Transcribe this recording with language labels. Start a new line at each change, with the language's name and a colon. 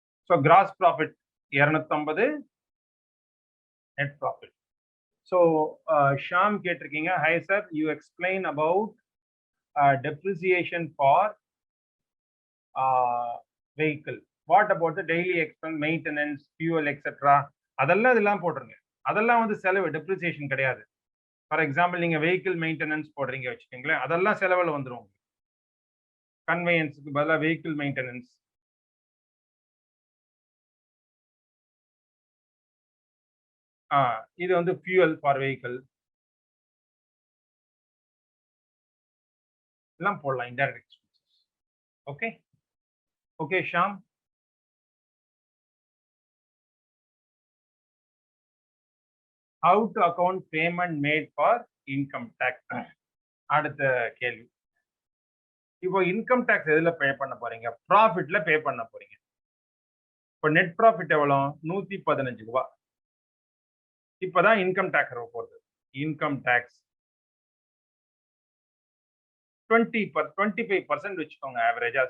Tamil: So gross profit 250, net profit.
English: so Sham
Tamil: கேட்டிருக்கீங்க,
English: Hi sir, you explain about depreciation for vehicle. What about the daily expense, maintenance, fuel, etc.?
Tamil: அதெல்லாம் இதெல்லாம் போட்டுருங்க. அதெல்லாம் வந்து செலவு, depreciation கிடையாது. ஃபார் எக்ஸாம்பிள் நீங்க வெஹிக்கிள் மெயின்டெனன்ஸ் போடுறீங்க வச்சுக்கோங்களேன், அதெல்லாம் செலவில் வந்துடும். கன்வேயன்ஸுக்கு பதிலாக வெஹிக்கிள் மெயின்டெனன்ஸ். இது வந்து ஃபியூயல் ஃபார் வெஹிக்கிள் எல்லாம் போடலாம், indirect expenses. Okay, okay Sham.
English: How to account payment made for income tax.
Tamil: அடுத்த கேள்வி. இப்போ இன்கம் டாக்ஸ் எதுல பே பண்ண போறீங்க? ப்ராஃபிட்ல பே பண்ண போறீங்க. இப்போ நெட் ப்ராஃபிட் எவ்வளோ? 115 ரூபாய். இப்பதான் இன்கம் டாக்ஸ் வர போகுது. இன்கம் டாக்ஸ் 25% வச்சுக்கோங்க ஆவரேஜா.